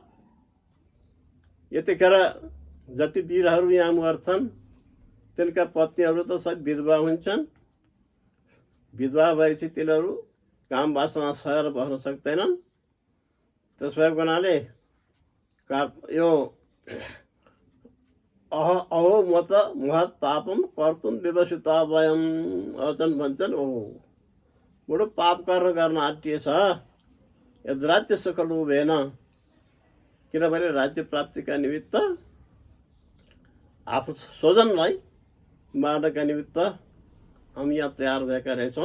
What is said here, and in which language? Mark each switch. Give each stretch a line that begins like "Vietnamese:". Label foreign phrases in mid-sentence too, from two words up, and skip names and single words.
Nepali: यतिखेर जति वीरहरू यहाँ मर्छन् तिनका पत्नीहरू त सब विधवा हुन्छन्। विधवा भएपछि तिनीहरू काम वासना सहेर बस्न सक्दैनन्। त्यसो भएको हुनाले यो
Sanskrit: अहो म त महत् पापम कर्तुम विवसिता वयम।
Nepali: अर्जुन भन्छन् ओहो बडो पाप गर्न आँटिएछ।
Sanskrit: यद्राज्य सुख लोभेन,
Nepali: किनभने राज्य प्राप्तिका निमित्त आफू स्वजनलाई मार्नका निमित्त हामी यहाँ तयार भएका रहेछौँ।